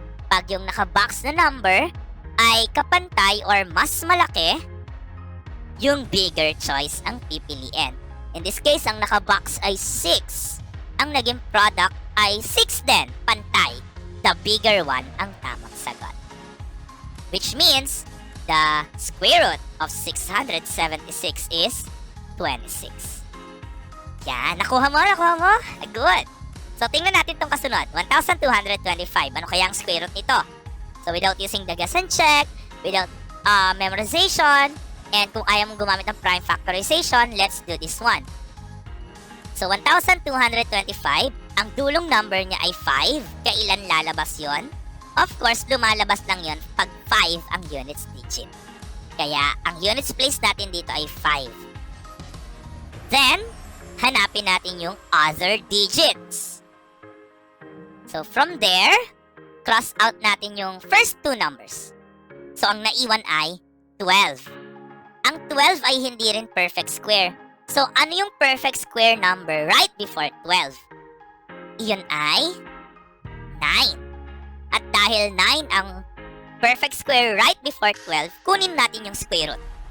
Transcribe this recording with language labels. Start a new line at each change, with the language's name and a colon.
Filipino: Pag yung nakabox na number ay kapantay or mas malaki, yung
English: bigger choice
Filipino: ang pipiliin.
English: In this case,
Filipino: ang nakabox ay 6. Ang naging product ay 6 din, pantay.
English: The bigger one
Filipino: ang tamang sagot.
English: Which means, the square root of 676 is 26.
Filipino: Yan, nakuha mo?
English: Good.
Filipino: So, tingnan natin itong kasunod. 1,225. Ano kaya ang square root nito?
English: So, without using the guess and check, without memorization, and
Filipino: kung ayaw mong gumamit ng prime factorization,
English: let's do this one.
Filipino: So, 1,225, ang dulong number niya ay 5. Kailan lalabas yon?
English: Of course,
Filipino: lumalabas lang yon pag 5 ang units digit. Kaya, ang units place natin dito ay 5. Then, hanapin natin yung
English: other digits.
Filipino: So, from there, cross out natin yung
English: first 2 numbers.
Filipino: So, ang naiwan ay 12. Ang 12 ay hindi rin perfect square.
English: So,
Filipino: ano yung
English: perfect square number right before 12?
Filipino: Iyon ay 9. At dahil 9 ang perfect square
English: right before
Filipino: 12, kunin natin yung square root.